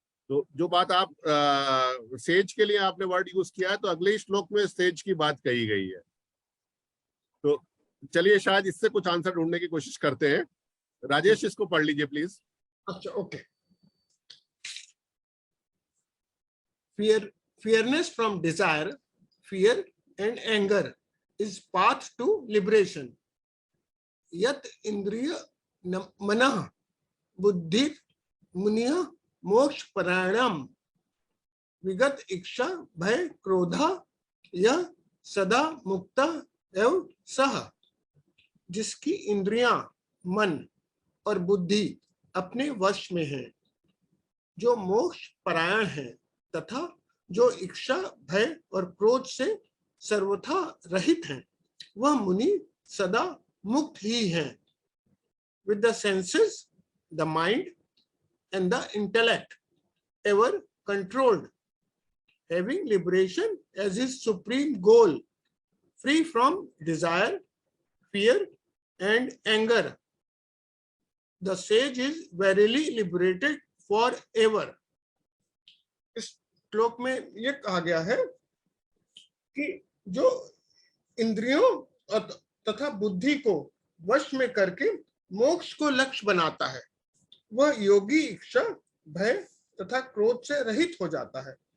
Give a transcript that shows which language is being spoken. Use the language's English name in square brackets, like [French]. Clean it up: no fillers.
[Hindi] तो जो बात आप सेज के लिए आपने वर्ड यूज किया है, तो अगले ही श्लोक में सेज की बात कही गई है। तो चलिए शायद इससे कुछ आंसर ढूंढने की कोशिश करते हैं। राजेश इसको पढ़ लीजिए प्लीज। अच्छा, okay. [English] Fearness from desire, fear and anger is path to liberation. [Sanskrit] Yat indriya manah buddhi muniya मोक्ष परायणम विगत इच्छा भय क्रोधा यह सदा मुक्ता एवं सह। [Hindi] जिसकी इंद्रियां, मन और बुद्धि अपने वश में है, जो मोक्ष परायण है तथा जो इच्छा भय और क्रोध से सर्वथा रहित हैं, वह मुनि सदा मुक्त ही हैं। [English] With the senses, the mind and the intellect ever controlled, having liberation as his supreme goal, free from desire, fear and anger, the sage is verily liberated forever. [Hindi] इस श्लोक में यह कहा गया है कि जो इंद्रियों तथा बुद्धि को वश में करके मोक्ष को लक्ष्य बनाता है, वह योगी इच्छा भय तथा क्रोध से रहित हो जाता है।